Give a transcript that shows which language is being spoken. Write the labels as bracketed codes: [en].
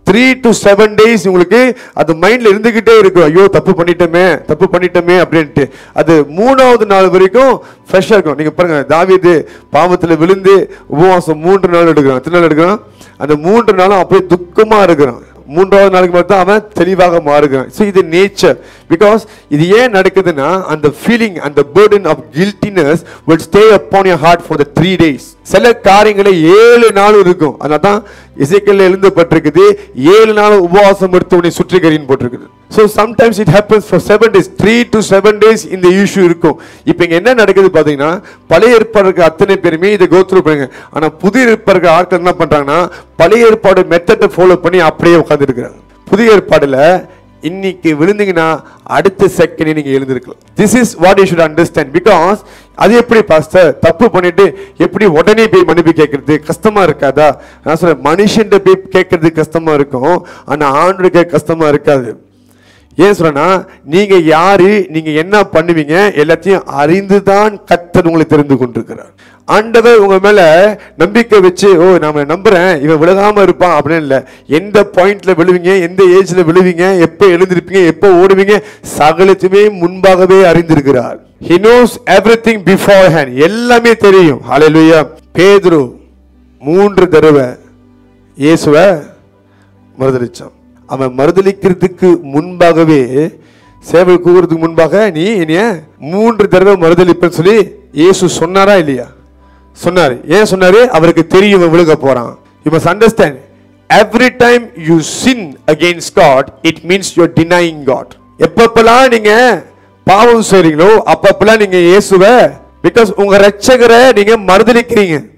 [en] 3 to 7 days [ta] உங்களுக்கு அது மைண்ட்ல இருந்துகிட்டே இருக்கும். ஐயோ தப்பு பண்ணிட்டோமே அப்படின்ட்டு. அது 3வது நாள் வரைக்கும் ஃப்ரெஷ்ஷா இருக்கும். நீங்க பாருங்க, தாவீது பாவத்துல விழுந்து உபவாசம் 3 நாள் எடுக்கிறான். எத்தனை நாள் எடுக்கிறான்? அந்த 3 நாளும் அப்படியே துக்கமா இருக்கிறான். 3வது நாளுக்கு மட்டும் அவன் தெளிவாக மாறுகிறான். ஸோ இது நேச்சர். பிகாஸ் இது ஏன் நடக்குதுன்னா, அந்த ஃபீலிங், அந்த [en] burden of guiltiness will stay upon your heart for the 3 days. [ta] சில காரியங்களை 7 நாள் இருக்கும். அதனால தான் எசேக்கியேல் எழுதப்பட்டிருக்குது, 7 நாள் உபவாசம் எடுத்து உன்னை சுற்றிகரின்னு போட்டிருக்குது. [en] So sometimes it happens for 7 days, 3 to 7 days [ta] இந்த இஷ்யூ இருக்கும். இப்போ இங்க என்ன நடக்குது பாத்தீங்கன்னா, பழைய ஏற்பாடுக்கு அத்தனை பேருமே இதை கோ த்ரூ பண்ணுங்க. ஆனா புதிய ஏற்பாடுக்கு ஆட்கள் என்ன பண்றாங்கன்னா, பழைய ஏற்பாடு மெத்தடை ஃபாலோ பண்ணி அப்படியே உட்கார்ந்து இருக்கிறாங்க. புதிய ஏற்பாடுல இன்னைக்கு விழுந்தீங்கன்னா அடுத்த செகண்ட் நீங்க எழுந்திருக்கலாம். [en] This is what you should understand. [ta] Because அது எப்படி பாஸ்டர், தப்பு பண்ணிட்டு எப்படி உடனே போய் மன்னிப்பு கேட்கறது கஷ்டமா இருக்காதா? நான் சொல்றேன், மனுஷன் போய் கேட்கறது கஷ்டமா இருக்கும், ஆனா ஆண்டவருக்கு கஷ்டமா இருக்காது. ஏன் சொல்றேன்னா, நீங்க யாரு, நீங்க என்ன பண்ணுவீங்க எல்லாத்தையும் அறிந்துதான் கர்த்தர் உங்களை தெரிந்து கொண்டிருக்கிறார். ஆண்டவர் உங்க மேல நம்பிக்கை வச்சு, ஓ நாம நம்புறேன் இவன் விலகாம இருப்பான் அப்படின்னு இல்ல. எந்த பாயிண்ட்ல விழுவீங்க, எந்த ஏஜ்ல விழுவீங்க, எப்ப எழுந்திருப்பீங்க, எப்ப ஓடுவீங்க, சகலத்தையுமே முன்பாகவே அறிந்திருக்கிறார். [en] He knows everything beforehand. [ta] எல்லாமே தெரியும். ஹல்லேலூயா. பேதுரு 3 தடவை இயேசுவை மறுதலிச்சான். அவன் மறுதலிக்கிறதுக்கு முன்பாகவே, சேவை கூறுறதுக்கு முன்பாக, நீ என்னைய 3 தடவை மறுதலிப்பேன்னு சொல்லி இயேசு சொன்னாரா இல்லையா? சொன்னாரு. ஏன் சொன்னாரு? அவருக்கு தெரியும் விழுக போறான். [en] You must understand, every time you sin against God, it means you're denying God. [ta] எப்பப்பெல்லாம் நீங்க பாவம் செய்றீங்களோ அப்பப்பெல்லாம் நீங்க இயேசுவை, பிகாஸ் உங்க இரட்சகரை நீங்க மறுதலிக்கிறீங்க.